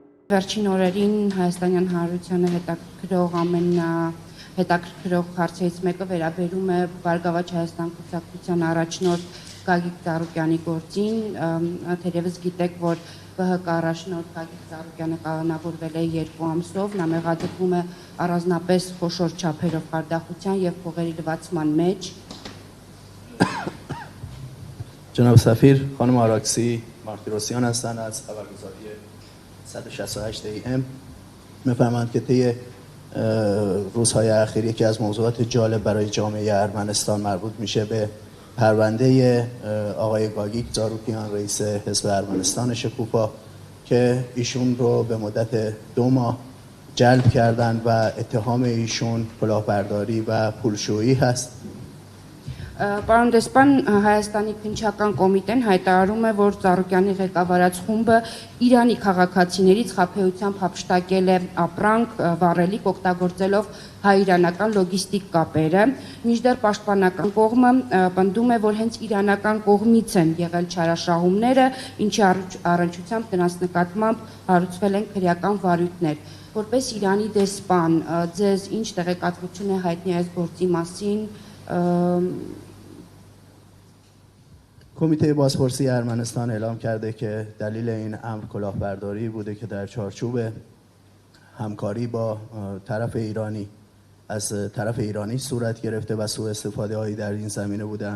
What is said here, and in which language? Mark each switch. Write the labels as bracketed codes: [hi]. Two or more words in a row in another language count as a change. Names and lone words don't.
[hy] Վերջին օրերին Հայաստանյան Հանրությանը հետաքրքրող հետաքրքրող հարցերից մեկը վերաբերում է Բարգավաճ Հայաստան կուսակցության առաջնորդ Գագիկ Ծառուկյանի գործին, թերևս գիտեք, որ ԲՀԿ առաջնորդ Գագիկ Ծառուկյանը կալանավորվել է 2 ամսով, նա մեղադրվում է առանձնապես խոշոր չափերով խարդախության եւ փողերի լվացման մեջ։ [fa] جناب سفیر، خانم آراکسی مارتیروسیان هستند از خبرگزاری 168 AM. می‌فرمایند که طی روزهای اخیر یکی از موضوعات جالب برای جامعه ارمنستان مربوط میشه به پرونده آقای گاگیک زاروکیان رئیس حزب ارمنستان شکوفا که ایشون رو به مدت 2 ماه جلب کردند و اتهام ایشون کلاهبرداری و پولشویی هست. [hy] Պարոն դեսպան, Հայաստանի քննչական կոմիտեն հայտարարում է, որ Ծառուկյանի ղեկավարած խումբը Իրանի քաղաքացիներից խաբեությամբ հափշտակել է ապրանք, վառելիք օգտագործելով հայ-իրանական լոգիստիկ կապերը, մինչդեռ պաշտպանական կողմը պնդում է, որ հենց իրանական կողմից են եղել չարաշահումները, ինչի առնչությամբ դրանց նկատմամբ հարուցվել են քրեական վարույթներ։ Որպես Իրանի դեսպան, ձեզ ինչ տեղեկատվություն է հայտնի այս գործի մասին։ [fa] کمیته بازپرسی ارمنستان اعلام کرده که دلیل این امر کلاهبرداری بوده که در چارچوب همکاری با طرف ایرانی صورت گرفته و سوء استفاده هایی در این زمینه بوده.